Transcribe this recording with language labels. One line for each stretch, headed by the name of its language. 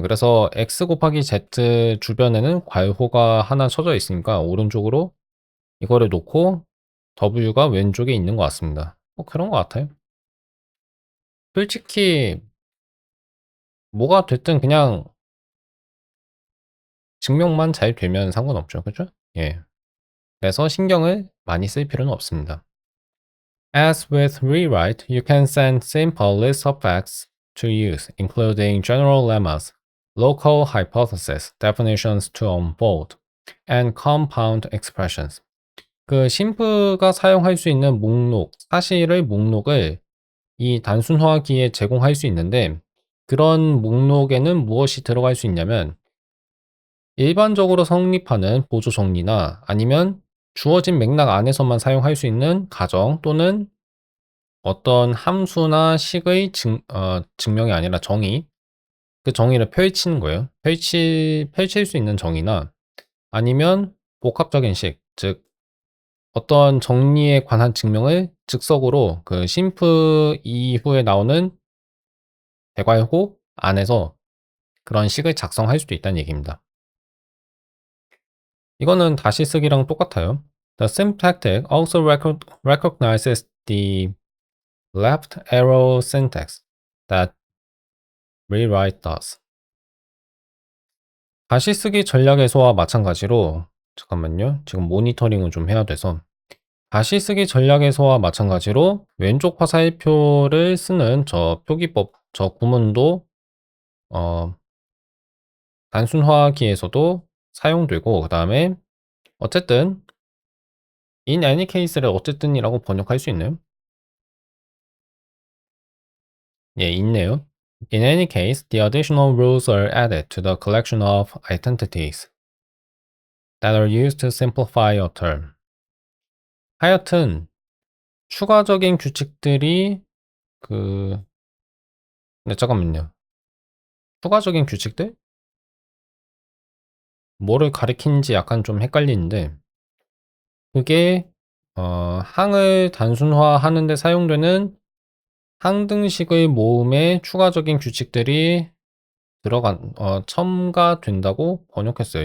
Korean: 그래서 X 곱하기 Z 주변에는 괄호가 하나 쳐져 있으니까 오른쪽으로 이거를 놓고 W가 왼쪽에 있는 것 같습니다. 뭐 그런 것 같아요. 솔직히 뭐가 됐든 그냥 증명만 잘 되면 상관없죠. 그죠? 예. 그래서 신경을 많이 쓸 필요는 없습니다.
English: As with rewrite, you can send simple lists of facts to use, including general lemmas, local hypotheses, definitions to unfold, and compound expressions.
Korean: 그 심프가 사용할 수 있는 목록, 사실의 목록을 이 단순화기에 제공할 수 있는데 그런 목록에는 무엇이 들어갈 수 있냐면 일반적으로 성립하는 보조 정리나 아니면 주어진 맥락 안에서만 사용할 수 있는 가정 또는 어떤 함수나 식의 증명이 아니라 정의, 그 정의를 펼치는 거예요. 펼칠 수 있는 정의나 아니면 복합적인 식, 즉 어떤 정리에 관한 증명을 즉석으로 그 심프 이후에 나오는 대괄호 안에서 그런 식을 작성할 수도 있다는 얘기입니다. 이거는 다시 쓰기랑 똑같아요.
English: The syntactic also recognizes the left arrow syntax that rewrite does.
Korean: 다시 쓰기 전략에서와 마찬가지로 잠깐만요. 지금 모니터링을 좀 해야 돼서 다시 쓰기 전략에서와 마찬가지로 왼쪽 화살표를 쓰는 저 표기법, 저 구문도 단순화기에서도 사용되고 그다음에 어쨌든
English: in any case
Korean: 를 어쨌든이라고 번역할 수 있나요? 예, 있네요.
English: In any case, the additional rules are added to the collection of identities that are used to simplify a term.
Korean: 하여튼 추가적인 규칙들이 네, 잠깐만요. 추가적인 규칙들? 뭐를 가리키는지 약간 좀 헷갈리는데 그게 항을 단순화하는 데 사용되는 항등식의 모음에 추가적인 규칙들이 첨가된다고 번역했어요.